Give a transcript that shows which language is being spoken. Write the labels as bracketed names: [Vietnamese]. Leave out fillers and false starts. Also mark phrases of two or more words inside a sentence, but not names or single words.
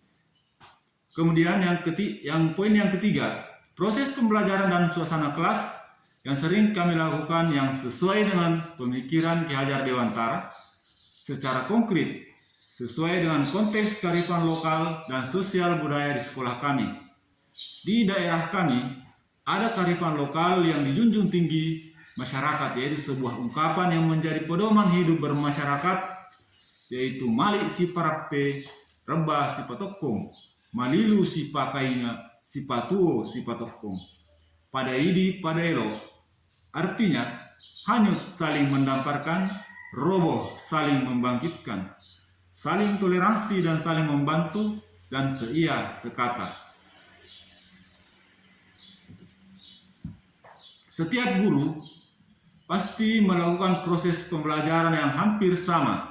[Indonesian] Kemudian poin yang ketiga, proses pembelajaran dan suasana kelas yang sering kami lakukan yang sesuai dengan pemikiran Ki Hajar Dewantara secara konkret, sesuai dengan konteks kearifan lokal dan sosial budaya di sekolah kami. Di daerah kami, ada kearifan lokal yang dijunjung tinggi masyarakat, yaitu sebuah ungkapan yang menjadi pedoman hidup bermasyarakat, yaitu [Buginese] Mali si Parappe, Reba si Patokong, Malilu si Pakainga, si Patuo si Patokong, pada idi pada elo. [Indonesian] Artinya, hanyut saling mendamparkan, roboh saling membangkitkan, saling toleransi dan saling membantu, dan seia sekata. Setiap guru pasti melakukan proses pembelajaran yang hampir sama.